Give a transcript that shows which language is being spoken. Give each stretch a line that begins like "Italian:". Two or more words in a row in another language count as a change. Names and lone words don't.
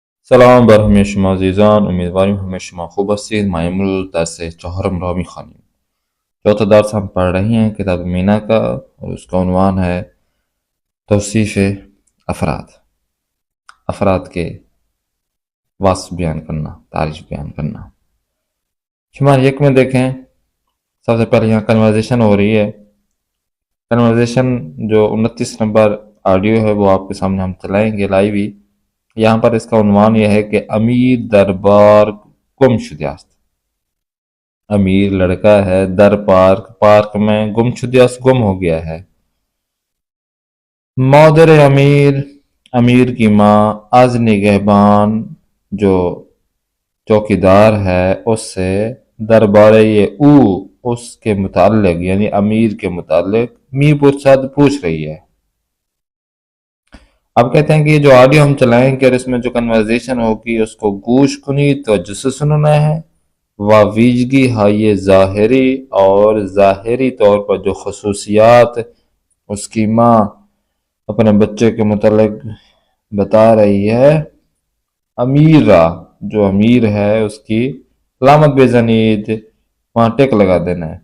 Persian: سلام بر همه شما عزیزان، امیدواریم همه شما خوب هستید. ما امروز درس چهارم را میخوانیم.
Urdu: چوتھا درس ہم پڑھ رہے ہیں کتاب مینا کا اور اس کا عنوان ہے توصیف افراد. افراد کے وصف بیان کرنا، تعریف بیان کرنا. شمار یک میں دیکھیں، سب سے پہلے یہاں کنورزیشن ہو رہی ہے. کنورزیشن جو 29 نمبر آڈیو ہے وہ آپ کے سامنے ہم چلائیں گے لائیو ہی. یہاں پر اس کا عنوان یہ ہے کہ
Persian: امیر دربار گم شده است.
Urdu: امیر لڑکا ہے،
Persian: در پارک
Urdu: میں
Persian: گم شده است،
Urdu: گم ہو گیا ہے. مادر امیر کی ماں
Persian: از نگہبان
Urdu: جو چوکیدار ہے اس سے
Persian: دربارے او
Urdu: اس کے متعلق یعنی امیر کے متعلق می پوچھ رہی ہے. اب کہتے ہیں کہ یہ جو آڈیو ہم چلائیں گے اور اس میں جو کنورزیشن ہوگی اس کو
Persian: گوش کنی
Urdu: توجہ سے سننا ہے.
Persian: ویجگی ہائی ظاہری
Urdu: اور ظاہری طور پر جو خصوصیات اس کی ماں اپنے بچے کے متعلق بتا رہی ہے. امیرہ جو امیر ہے اس کی علامت
Persian: بے زنید
Urdu: وہاں ٹک لگا دینا ہے.